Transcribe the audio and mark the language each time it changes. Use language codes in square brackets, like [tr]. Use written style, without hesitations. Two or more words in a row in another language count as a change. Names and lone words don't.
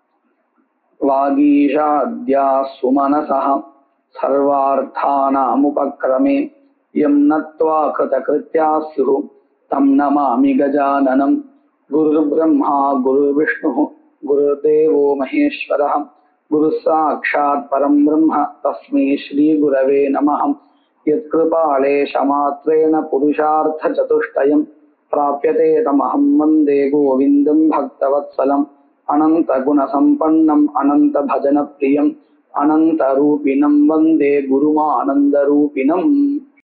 [sa] वागीशाद्याः सुमनसः सर्वार्थानामुपक्रमे यम् नत्वा कृतकृत्याः स्युः तम् नमामि गजाननम्. गुरु ब्रह्मा गुरु विष्णु गुरुदेवो महेश्वरः गुरु साक्षात् परम् ब्रह्म तस्मै श्री गुरवे नमः. यत्कृपालेशमात्रेण पुरुषार्थ चतुष्टयम् प्राप्यते तमहम् वन्दे गोविन्दम् भक्तवत्सलम्. अनन्त गुणसम्पन्नम् अनन्त भजन प्रियम् अनन्त रूपिणम् वन्दे गुरुमानन्द रूपिणम्.